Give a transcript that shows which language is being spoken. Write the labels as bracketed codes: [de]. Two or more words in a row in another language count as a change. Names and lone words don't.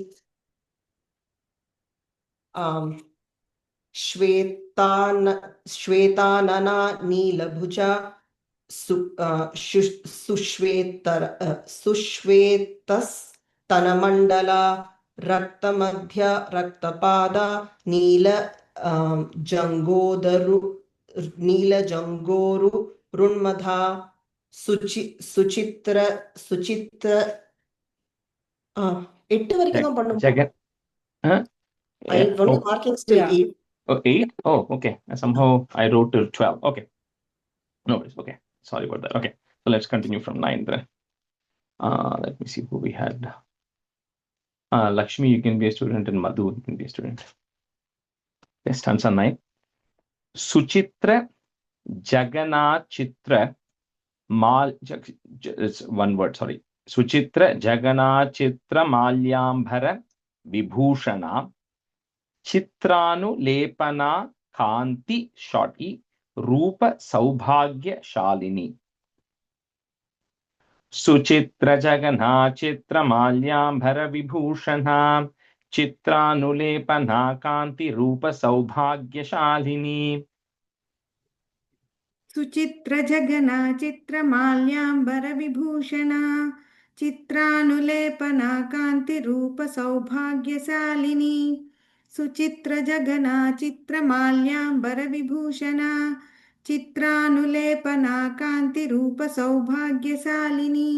[sa] श्वेतानना नीलभुजा सुश्वेतस्तनमण्डला रक्तमध्य रक्तपादा नीलजङ्गोरुन्मधा सुचित्र [ta] எட்டு வரைக்கும் தான் பண்ணுவோம். [en] Only marking still 8. Oh, 8? Oh, okay. Somehow I wrote till 12. Okay. No worries. Okay. Sorry about that. Okay. So let's continue from 9 then. Let me see who we had. Lakshmi, you can be a student, and Madhu, you can be a student. Yes, stanza 9. [sa] सुचित्र जगनचित्र माल्. [en] It's one word, sorry. [sa] सुचित्र जगनचित्र माल्याम्बर विभूषणा चित्रानुलेपना कान्ति शोति रूप सौभाग्य शालिनी. सुचित्र जगन चित्र माल्याम्बर विभूषणा चित्रानुलेपना कान्ति रूप सौभाग्य शालिनी. सुचित्र जगना चित्रमाल्याम्बर विभूषणा चित्रानुलेपना कांति रूप सौभाग्यशालिनी सुचित्र जगना चित्रमाल्याम्बर विभूषणा चित्रानुलेपना कांति रूप सौभाग्यशालिनी